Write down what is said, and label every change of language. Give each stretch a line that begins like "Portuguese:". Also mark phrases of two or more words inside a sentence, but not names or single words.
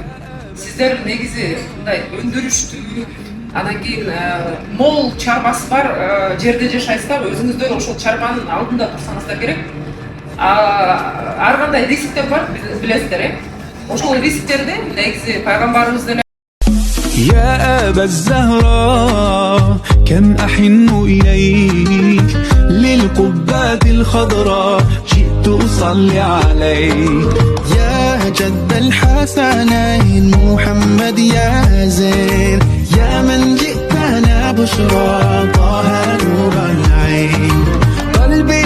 Kyrgyz: Сиздер негизи мындай өндүрүштүү, анан кийин мол чарбасы бар жерде жашайсыздар, өзүңүздөр ошол чарбанын алдында турсаңыздар керек. Ар кандай рисктер бар, билесиздер, ошол рисктерди негизи пайгамбарыбыз деле
Arabic: يا أبا الزهراء كم أحن إليك للقبات الخضراء جئت أصلي عليك يا جد الحسنين محمد يا زين يا من جئتنا بشرى طه نور العين قلبي